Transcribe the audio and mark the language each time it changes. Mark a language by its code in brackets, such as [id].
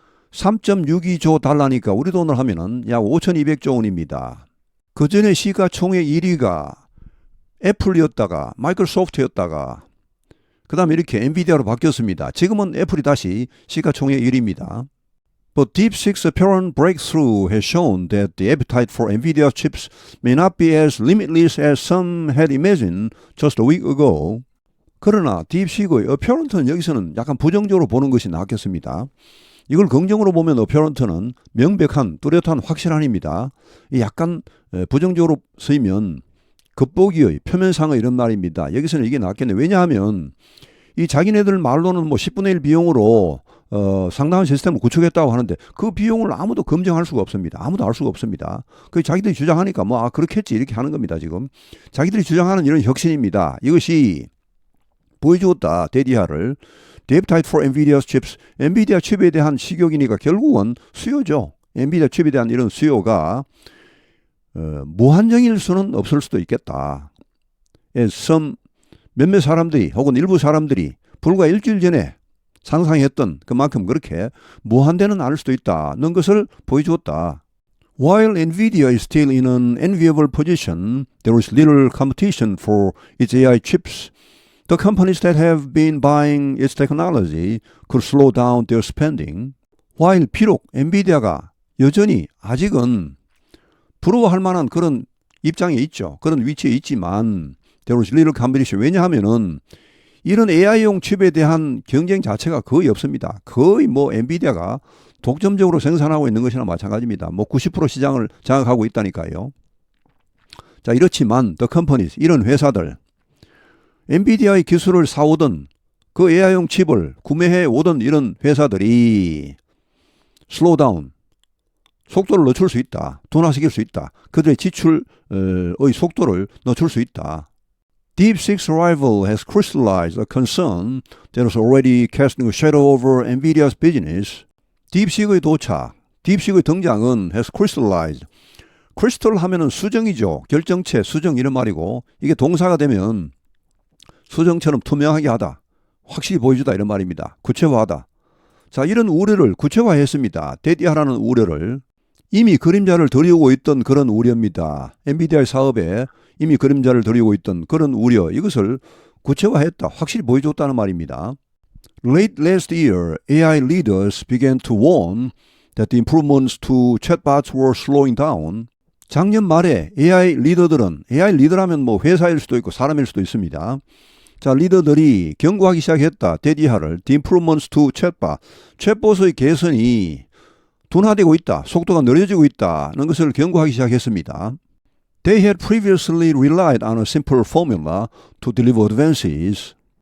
[ko] 3.62조 달러니까 우리 돈으로 하면은 약 5,200조 원입니다. 그 전에 시가총액 1위가 애플이었다가 마이크로소프트였다가 그 다음에 이렇게 엔비디아로 바뀌었습니다. 지금은 애플이 다시 시가총액 1위입니다. [en] But DeepSeek's apparent breakthrough has shown that the appetite for NVIDIA chips may not be as limitless as some had imagined just a week ago. [ko] 그러나 딥식의 apparent는 여기서는 약간 부정적으로 보는 것이 낫겠습니다. 이걸 긍정으로 보면 apparent는 명백한, 뚜렷한, 확실한입니다. 약간 부정적으로 쓰이면 겉보기의, 표면상의 이런 말입니다. 여기서는 이게 낫겠네요. 왜냐하면 이 자기네들 말로는 뭐 10분의 1 비용으로 상당한 시스템을 구축했다고 하는데 그 비용을 아무도 검증할 수가 없습니다. 아무도 알 수가 없습니다. 그 자기들이 주장하니까 뭐 그렇겠지 이렇게 하는 겁니다. 지금 자기들이 주장하는 이런 혁신입니다. 이것이 보여주었다. [en] 데디아를 The appetite for NVIDIA's chips. [ko] 엔비디아 칩에 대한 식욕이니까 결국은 수요죠. 엔비디아 칩에 대한 이런 수요가 무한정일 수는 없을 수도 있겠다. 몇몇 사람들이 혹은 일부 사람들이 불과 일주일 전에 상상했던 그만큼 그렇게 무한대는 않을 수도 있다는 것을 보여주었다. [en] While NVIDIA is still in an enviable position, there is little competition for its AI chips. The companies that have been buying its technology could slow down their spending. [ko] While 비록 엔비디아가 여전히 아직은 부러워할 만한 그런 입장에 있죠. 그런 위치에 있지만 [en] there is little competition. [ko] 왜냐하면은 이런 AI용 칩에 대한 경쟁 자체가 거의 없습니다. 거의 뭐 엔비디아가 독점적으로 생산하고 있는 것이나 마찬가지입니다. 뭐 90% 시장을 장악하고 있다니까요. 자, 이렇지만 [en] the companies, [ko] 이런 회사들, 엔비디아의 기술을 사오던 그 AI용 칩을 구매해 오던 이런 회사들이 [en] slow down, [ko] 속도를 늦출 수 있다. 둔화시킬 수 있다. 그들의 지출의 속도를 늦출 수 있다. [en] DeepSeek's arrival has crystallized a concern that was already casting a shadow over NVIDIA's business. [ko] 딥식의 도착, 딥식의 등장은 [en] has crystallized. [ko] 크리스탈 하면은 수정이죠. 결정체, 수정 이런 말이고 이게 동사가 되면 수정처럼 투명하게 하다. 확실히 보여주다 이런 말입니다. 구체화하다. 자, 이런 우려를 구체화했습니다. 대디하라는 우려를. 이미 그림자를 들이오고 있던 그런 우려입니다. 엔비디아의 사업에 이미 그림자를 들이오고 있던 그런 우려, 이것을 구체화했다. 확실히 보여줬다는 말입니다. [en] Late last year, AI leaders began to warn that the improvements to chatbots were slowing down. [ko] 작년 말에 AI 리더들은, AI 리더라면 뭐 회사일 수도 있고 사람일 수도 있습니다. 자, 리더들이 경고하기 시작했다. [en] 대디하를 The improvements to chatbot. [ko] 챗봇의 개선이 둔화되고 있다. 속도가 느려지고 있다는 것을 경고하기 시작했습니다. [en] They had previously relied on a simple formula to deliver advances.